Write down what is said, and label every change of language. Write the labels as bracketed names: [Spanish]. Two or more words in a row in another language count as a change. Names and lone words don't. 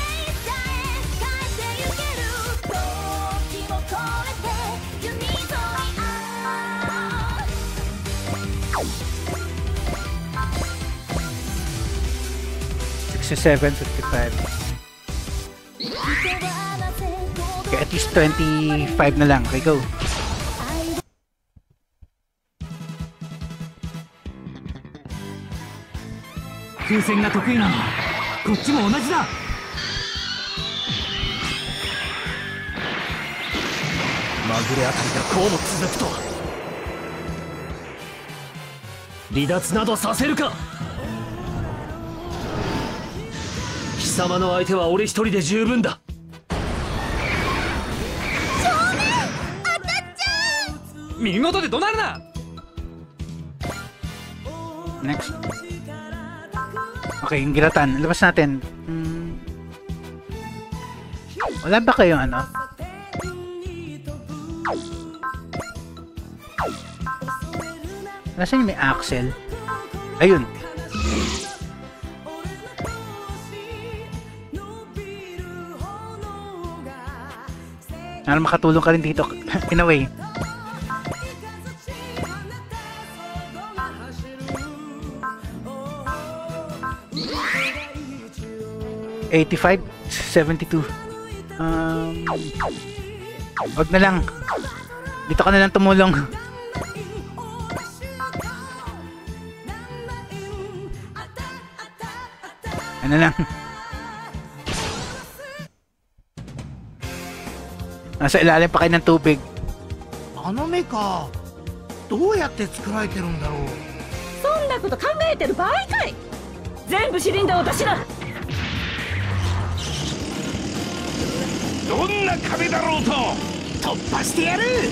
[Filipino] $7.55. Okay, at least 25 na lang. Okay, go. [Japanese] Kusen が得意なのこっちも同じだまぐれあたりがこうも続くとは離脱などさせるか貴様の相手は俺一人で十分だ正面当たっちゃう見事で怒鳴るな [Filipino] Next. Okay, yung giratan. Labas natin. Wala ba kayong ano? Nasaan yung may axle? Ayun. Para makatulong ka rin dito. [English] In a way. $85.72. [Filipino] Wag na lang. Dito ka na lang tumulong. Ano lang. Nasa ilalim pa kayo ng tubig. [Japanese] あの目かどうやって作られてるんだろうそんなこと考えてる場合かい全部シリンダーを出しなどんな壁だろうと突破してやる